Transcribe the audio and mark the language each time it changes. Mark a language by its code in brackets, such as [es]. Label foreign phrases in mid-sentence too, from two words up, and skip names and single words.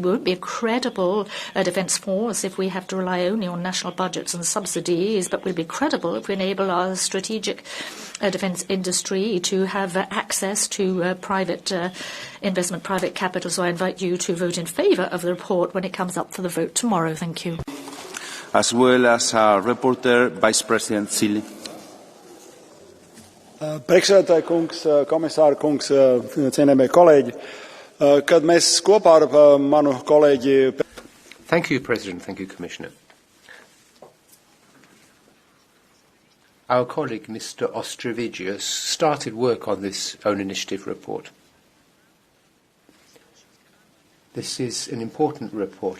[en] We won't be a credible defence force if we have to rely only on national budgets and subsidies, but we'll be credible if we enable our strategic defence industry to have access to private investment, private capital. So I invite you to vote in favour of the report when it comes up for the vote tomorrow. Thank you. As well as our reporter, Vice President Zille. [lv] Priekšsēdētāja kungs, komisāra kungs, cienījamie kolēģi, kad mēs kopā ar manu kolēģi. [en] Thank you, President. Thank you, Commissioner. Our colleague, Mr. Ostrovicius, started work on this own initiative report. This is an important report.